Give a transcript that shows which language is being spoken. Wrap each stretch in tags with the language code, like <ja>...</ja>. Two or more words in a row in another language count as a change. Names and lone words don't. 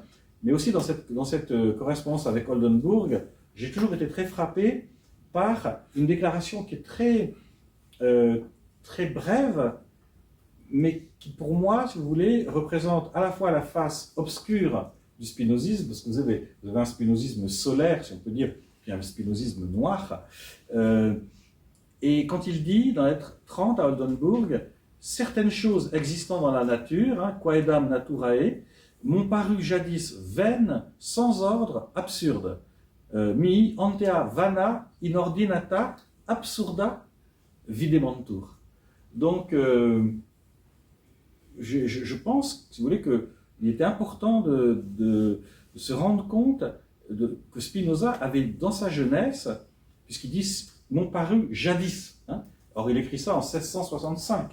<fr>Mais aussi dans cette correspondance avec Oldenburg, j'ai toujours été très frappé par une déclaration qui est très brève, mais qui pour moi, si vous voulez, représente à la fois la face obscure du spinozisme, parce que vous avez un spinozisme solaire, si on peut dire, puis un spinozisme noir. Et quand il dit, dans la lettre 30 à Oldenburg, certaines choses existant dans la nature, hein,</fr> <la>quaedam naturae,</la> <fr>m'ont paru jadis vaines, sans ordre, absurdes.</fr> <la>Mi antea vana inordinata absurda vidementur.</la> <fr>Donc, je pense, si vous voulez, qu'il était important de se rendre compte que Spinoza avait, dans sa jeunesse, puisqu'il dit « m'ont paru jadis hein ». Or, il écrit ça en 1665.</fr>